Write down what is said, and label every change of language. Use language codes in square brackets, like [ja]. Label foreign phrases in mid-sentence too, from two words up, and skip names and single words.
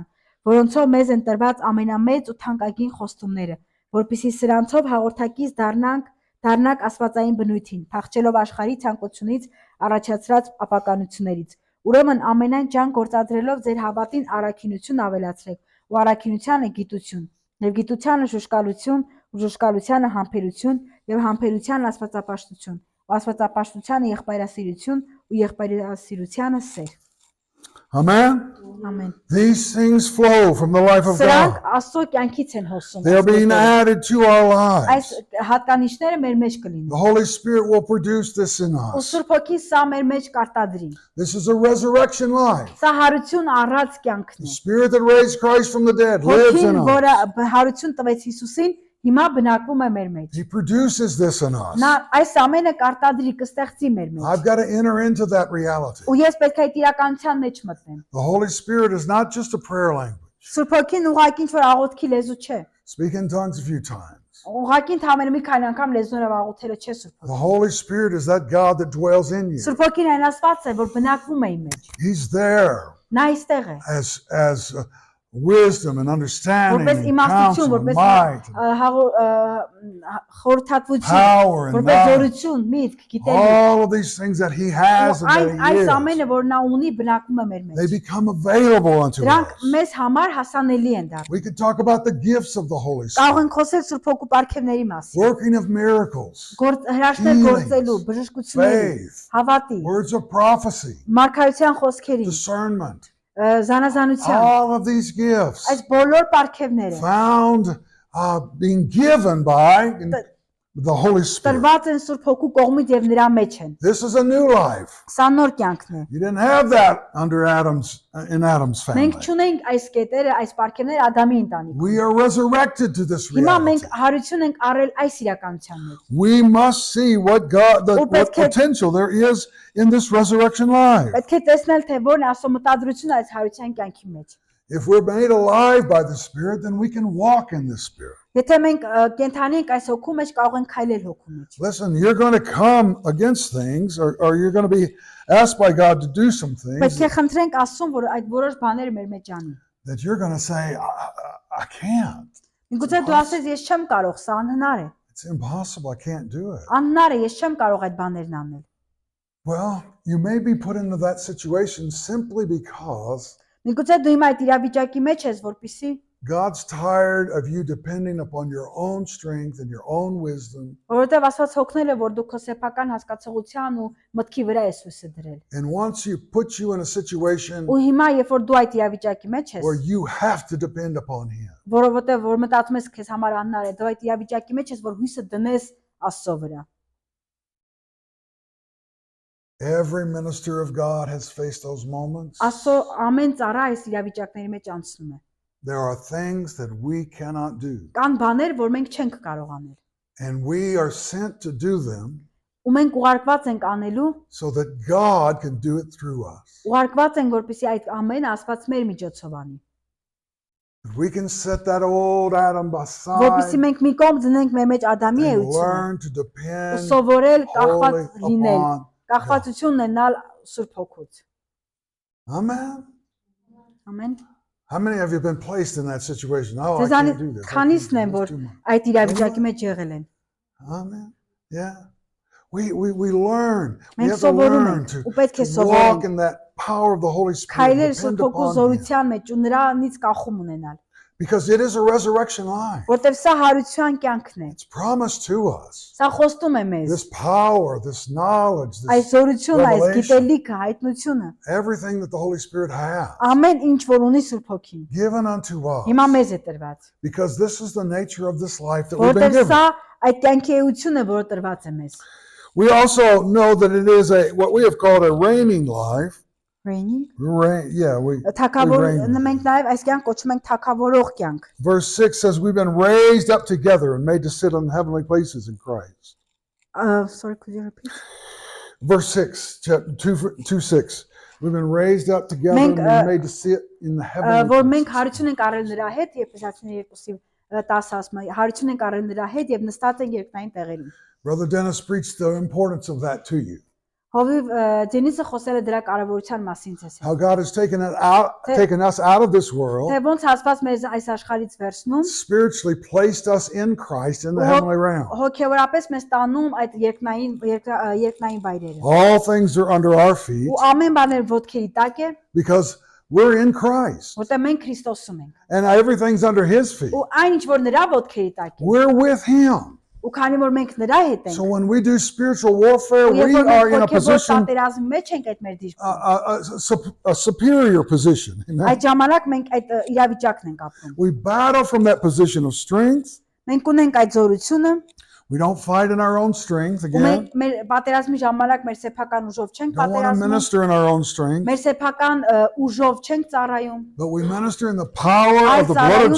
[hy] որոնցով մեզ են տրված ամենամեծ ու թանկագին խոստումները, որպեսզի սրանցով հաղորդակից դառնանք աստվածային բնույթին, փախչելով աշխարհի ցանկությունից առաջացած ապականություններից։ Ուրեմն ամենայն ջան գործադրելով ձեր հավատին առաքինություն ավելացրեք, ու առաքինությանը գիտություն, եւ գիտությանը շուշկալություն, ու շուշկալությանը համբերություն, եւ համբերությանը աստվածապաշտություն, ու աստվածապաշտությանը եղբայրասիրություն, ու եղբայրասիրությանը սեր։ [en] Amen. [hy] Ամեն։ [en] These things flow from the life of [hy] Սրանք [en] God. [hy] Աստծո կյանքից են հոսում։ [en] They're being added to our [hy] Այս [en] lives. [hy] հատկանիշները մեր մեջ կլինեն։ [en] The Holy Spirit will produce this in [hy] Ու [en] us. [hy] Սուրբ Հոգին սա մեր մեջ կարտադրի։ [en] This is a resurrection life. [hy] Սա հարություն առած կյանքն [en] The [hy] է։ [en] Spirit that raised Christ from the dead lives [hy] Հոգին, [en] in [hy] որը [en] us. [hy] հարություն տվեց Հիսուսին, հիմա բնակվում է մեր մեջ։ [en] He produces this in us. [hy] Նա այս ամենը կարտադրի, կստեղծի մեր մեջ։ [en] I've got to enter into that reality. [hy] Ու ես պետք է այդ իրականության մեջ մտնեմ։ [en] The Holy Spirit is not just a prayer language. [hy] Սուրբ Հոգին ուղղակի ինչ-որ աղոթքի լեզու չէ։ [en] Speak in tongues a few times. [hy] Ուղղակի ընդհանրապես մի քանի անգամ լեզուներով աղոթելը չէ Սուրբ [en] The [hy] Հոգին։ [en] Holy Spirit is that God that dwells in you. [hy] Սուրբ Հոգին այն Աստված է, որ բնակվում է իմ մեջ։ [en] He's there [hy] Նա այստեղ է։ [en] as wisdom and understanding [hy] Որպես [en] and [hy] իմաստություն, [en] counsel and [hy] որպես [en] might, [hy] խորհրդատվություն, [en] power and [hy] որպես [en] knowledge. [hy] զորություն, միտք, գիտելիք։ [en] All of these things that He has and [hy] Այս [en] that He is, [hy] ամենը, որ նա ունի, բնակվում է մեր [en] they [hy] մեջ։ [en] become available unto [hy] Դրանք [en] us. [hy] մեզ համար հասանելի են դառնում։ [en] We could talk about the gifts of the Holy [hy] Կարող [en] Spirit, [hy] ենք խոսել Սուրբ Հոգու պարգևների մասին։ [en] working of miracles, [hy] Հրաշքներ [en] Healings, [hy] գործելու, բժշկությունների, [en] faith, [hy] հավատի, [en] words of prophecy, [hy] մարգարեության խոսքերի, [en] discernment. [hy] զանազանության, [en] All of these gifts [hy] այս բոլոր պարգևները [en] found being given by the Holy Spirit. [hy] տրված են Սուրբ Հոգու կողմից եւ նրա մեջ են։ [en] This is a new life. [hy] Սա նոր կյանքն է։ [en] You didn't have that under in Adam's family. [hy] Մենք չունենք այս կետերը, այս պարգևները Ադամի ընտանիքում։ [en] We are resurrected to this [hy] Հիմա [en] reality. [hy] մենք հարություն ենք առել այս իրականության մեջ։ [en] We must see what what potential there is in this resurrection life. [hy] Պետք է տեսնել, թե որն է Աստծո մտադրությունը այս հարության կյանքի մեջ։ [en] If we're made alive by the Spirit, then we can walk in the Spirit. [hy] Եթե մենք կենթանի ենք այս հոգու մեջ, կարող ենք քայլել հոգու մեջ։ [en] Listen, you're going to come against things, or you're going to be asked by God to do some [hy] Պետք [en] things [hy] է խնդրենք Աստծուն, որ այդ որոշ բաները մեր մեջ անի։ [en] that you're going to say, I can't. [hy] Միգուցե դու ասես, ես չեմ կարող, սա անհնար է։ [en] It's impossible. I can't do it. [hy] Անհնար է, ես չեմ կարող այդ բաներն անել։ [en] Well, you may be put into that situation simply because [hy] Միգուցե դու հիմա այդ իրավիճակի մեջ ես, որպեսզի [en] God's tired of you depending upon your own strength and your own wisdom. [hy] որովհետև Աստված հոգնել է, որ դու քո սեփական հասկացողության ու մտքի վրա ես հույսը դրել։ [en] And once you put you in a situation [hy] Ու հիմա, երբ որ դու այդ իրավիճակի մեջ ես, [en] where you have to depend upon Him, [hy] որովհետև որ մտածում ես քեզ համար անհնար է, դու այդ իրավիճակի մեջ ես, որ հույսը դնես Աստծո վրա։ [en] every minister of God has faced those moments. [hy] Աստծո ամեն ծառա այս իրավիճակների մեջ անցնում է։ [en] There are things that we cannot do, [hy] Կան բաներ, որ մենք չենք կարող անել։ [en] and we are sent to do them [hy] Ու մենք ուղարկված ենք անելու, [en] so that God can do it through us. [hy] ուղարկված ենք, որպեսզի այդ ամենը Աստված մեր միջոցով անի։ [en] We can set that old Adam [hy] Որպեսզի [en] aside [hy] մենք մի կողմ դնենք մեր մեջ Ադամի [en] and [hy] էությունը։ [en] learn to [hy] Ու [en] depend [hy] սովորել կախված [en] wholly [hy] լինել, [en] upon. [hy] կախվածություն ունենալ Սուրբ Հոգուց։ [en] Amen. [hy] Ամեն։ [en] How many of you have been placed in that situation? Oh, I [hy] Ձեզանից [en] can't do this. I can't [hy] քանիսն [en] do [hy] են, [en] this, [hy] որ [en] it's too much. [hy] այդ իրավիճակի մեջ եղել են։ [en] Amen. Yeah. We learn. We [hy] Մենք [en] have to [hy] սովորում [en] learn [hy] ենք [en] to [hy] ու պետք է [en] walk [hy] սովորենք [en] in that power of the Holy Spirit. [hy] քայլել [en] Depend [hy] Սուրբ Հոգու [en] upon Him. [hy] զորության մեջ ու նրանից կախում ունենալ, [en] Because it is a resurrection life. [hy] որտեղ սա հարության կյանքն է։ [en] It's promised to us. [hy] Սա խոստում է մեզ։ [en] This power, this knowledge, [hy] Այս [en] this [hy] զորությունը, այս [en] revelation. [hy] գիտելիքը, հայտնությունը, [en] everything that the Holy Spirit has [hy] ամեն ինչ որ ունի Սուրբ Հոգին, [en] given unto us. [hy] հիմա մեզ է տրված, [en] Because this is the nature of this life that we've been [hy] որտեղ [en] given. [hy] սա այդ կյանքի էությունը, որը տրված է մեզ։ [en] We also know that it is what we have called a reigning life. Reigning We [hy] Թակավոր [en] reign. [hy] մենք նաև այս կյանք կոչում ենք թակավորող կյանք։ [en] Verse 6 says we've been raised up together and made to sit in heavenly places in Christ. Sorry, could you repeat? Verse 6, chapter 2:6. We've been raised up together and been made to sit in the heavenly [hy] Որ մենք [en] places. [hy] հարություն ենք առել նրա հետ, Եփեսացիներին 2:10 ասում է, հարություն ենք առել նրա հետ եւ նստած ենք երկնային տեղերում։ [en] Brother Dennis preached the importance of that to you. [hy] Հովիվ Դենիսը խոսել է դրա կարևորության մասին ցես։ [en] How God has taken us out of this world, [hy] Թե ոնց Աստված մեզ այս աշխարհից վերցնում, [en] spiritually placed us in Christ in the heavenly realm. [hy] հոգեորապես մեզ տանում այդ երկնային վայրերը։ [en] All things are under our feet [hy] Ու ամեն բաներ ոտքերի տակ է, [en] because we're in Christ, [hy] որտեղ մենք Քրիստոսում ենք։ [en] and everything's under His feet. [hy] Ու այն ինչ որ նրա ոտքերի տակ է, [en] We're with Him. [hy] ու քանի որ մենք նրա հետ ենք, [en] So when we do spiritual warfare, [hy] ու երբ [en] we [hy] որ [en] are [hy] մենք [en] in a [hy] հոգեոր [en] position, [hy] պատերազմի մեջ ենք այդ մեր դիրքում, [en] a superior position. Amen. [hy] այդ ժամանակ մենք այդ իրավիճակն ենք ապրում։ [en] We battle from that position of strength. [hy] Մենք ունենք այդ զորությունը, [en] We don't fight in our own strength [hy] ու [en] again. [hy] մենք մեր պատերազմի ժամանակ մեր սեփական ուժով չենք [en] Don't want to [hy] պատերազմում, [en] minister in our own strength, [hy] մեր սեփական ուժով չենք ծառայում, [en] but we minister in the power [hy] այլ [en] of the blood of